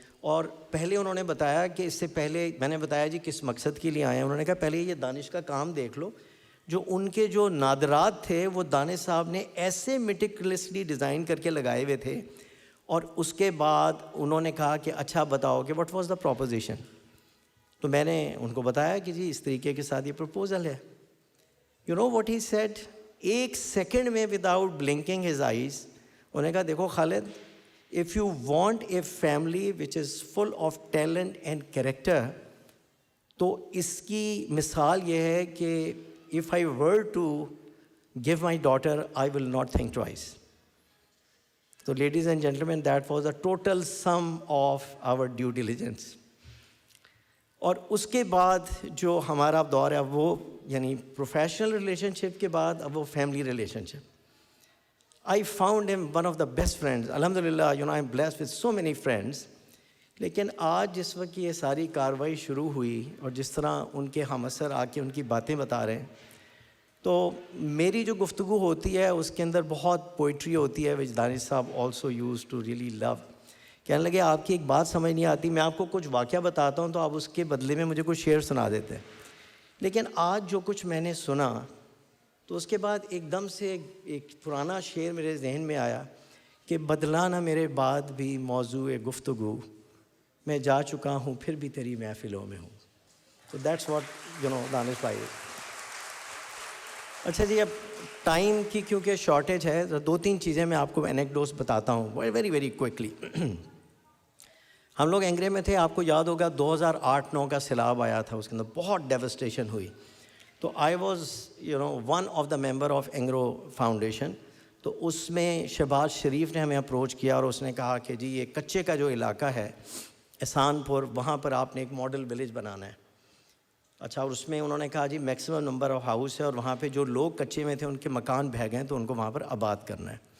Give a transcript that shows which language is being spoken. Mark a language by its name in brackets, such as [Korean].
[Urdu] اور پہلے انہوں نے بتایا کہ اس سے پہلے میں نے بتایا جی کس مقصد کے لیے آئے ہیں. انہوں نے کہا پہلے یہ دانش کا کام دیکھ لو. جو ان کے جو نادرات تھے وہ دانش صاحب نے ایسے میٹیکولسلی ڈیزائن کر کے لگائے ہوئے تھے. اور اس کے بعد انہوں نے کہا کہ اچھا بتاؤ کہ [English] What was the proposition. [Urdu] تو میں نے ان کو بتایا کہ جی اس طریقے کے ساتھ یہ پروپوزل ہے. [English] you know what he said, 1 second میں without blinking his eyes, [Urdu] انہوں نے کہا دیکھو خالد, [English] if you want a family which is full of talent and character, [Urdu] تو اس کی مثال یہ ہے کہ [English] if I were to give my daughter, I will not think twice. So ladies and gentlemen, that was a total sum of our due diligence. [Urdu] اور اس کے بعد جو ہمارا اب دور ہے وہ یعنی پروفیشنل ریلیشن شپ کے بعد اب وہ family relation ship. [English] I found him one of the best friends. Alhamdulillah, I'm blessed with so many friends. [Urdu] لیکن آج جس وقت یہ ساری کاروائی شروع ہوئی اور جس طرح ان کے ہم اثر آ کے ان کی باتیں بتا رہے ہیں, تو میری جو گفتگو ہوتی ہے اس کے اندر بہت پوئٹری ہوتی ہے, [English] which Danish Sahab also used to really love. [Urdu] کہنے لگے آپ کی ایک بات سمجھ نہیں آتی, میں آپ کو کچھ واقعہ بتاتا ہوں تو آپ اس کے بدلے میں مجھے کچھ شعر سنا دیتے ہیں. لیکن آج جو کچھ میں نے سنا تو اس کے بعد ایک دم سے ایک پرانا شعر میرے ذہن میں آیا کہ بدلا نہ میرے بعد بھی موضوع گفتگو، میں جا چکا ہوں پھر بھی تیری محفلوں میں ہوں. [English] تو that's what Danish بھائی. [Urdu] اچھا جی، اب ٹائم کی کیونکہ شارٹیج ہے تو 2-3 چیزیں میں آپ کو اینیکڈوٹس بتاتا ہوں [English] Very very quickly. [Urdu] ہم لوگ اینگرے میں تھے، آپ کو یاد ہوگا 2008-9 کا سیلاب آیا تھا، اس کے اندر بہت ڈیوسٹیشن ہوئی. [English] تو I was one of the member of Engro foundation. [Urdu] تو اس میں شہباز شریف نے ہمیں اپروچ کیا اور اس نے کہا کہ جی یہ کچے کا جو علاقہ ہے احسان پور، وہاں پر آپ نے ایک ماڈل ولیج بنانا ہے. اچھا، اور اس میں انہوں نے کہا جی میکسیمم نمبر آف ہاؤس ہے اور وہاں پہ جو لوگ کچے میں تھے ان کے مکان بہہ گئے تو ان کو وہاں پر آباد کرنا ہے.